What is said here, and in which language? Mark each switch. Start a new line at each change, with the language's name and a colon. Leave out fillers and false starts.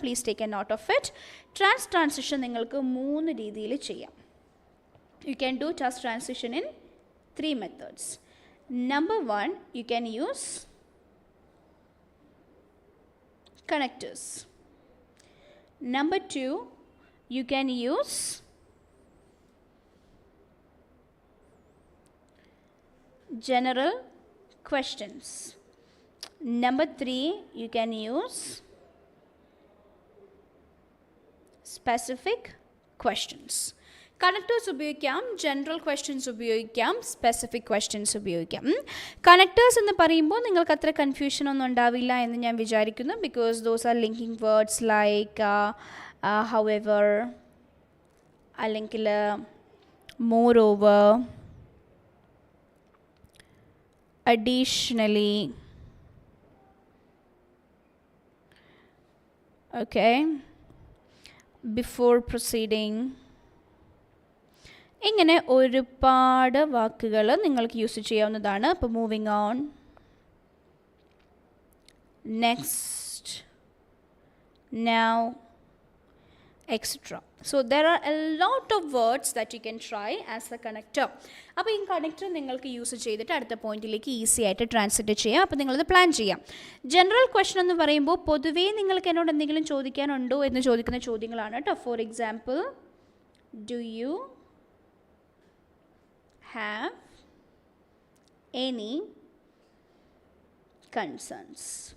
English: Please take a note of it. Task transition
Malayalam: നിങ്ങൾക്ക് 3 രീതിയിൽ ചെയ്യാം.
English: You can do task transition in 3 methods. Number 1, you can use connectors. Number 2, you can use general questions. Number 3, you can use specific questions.
Malayalam: Connectors ഉപയോഗിക്കാം, general questions ഉപയോഗിക്കാം, specific questions ഉപയോഗിക്കാം. Connectors എന്ന് പറയുമ്പോൾ നിങ്ങൾക്ക് അത്ര കൺഫ്യൂഷൻ ഒന്നും ഉണ്ടാവില്ല എന്ന് ഞാൻ വിചാരിക്കുന്നു.
English: because those are linking words like however, അല്ലെങ്കിൽ moreover, additionally, okay, before proceeding,
Malayalam: ഇങ്ങനെ ഒരുപാട് വാക്കുകൾ നിങ്ങൾക്ക് യൂസ് ചെയ്യാവുന്നതാണ്.
English: അപ്പോൾ moving on, next, now, etc. So there are a lot of words that you can try as a connector.
Malayalam: അപ്പോൾ ഈ connector നിങ്ങൾക്ക് യൂസ് ചെയ്തിട്ട് അടുത്ത പോയിന്റിലേക്ക് ഈസി ആയിട്ട് ട്രാൻസ്ലേറ്റ് ചെയ്യാം. അപ്പോൾ നിങ്ങളത് പ്ലാൻ ചെയ്യാം. ജനറൽ ക്വസ്റ്റൻ എന്ന് പറയുമ്പോൾ പൊതുവേ നിങ്ങൾക്ക് എന്നോട് എന്തെങ്കിലും ചോദിക്കാനുണ്ടോ എന്ന് ചോദിക്കുന്ന ചോദ്യങ്ങളാണ് കേട്ടോ.
English: For example, do you have any concerns?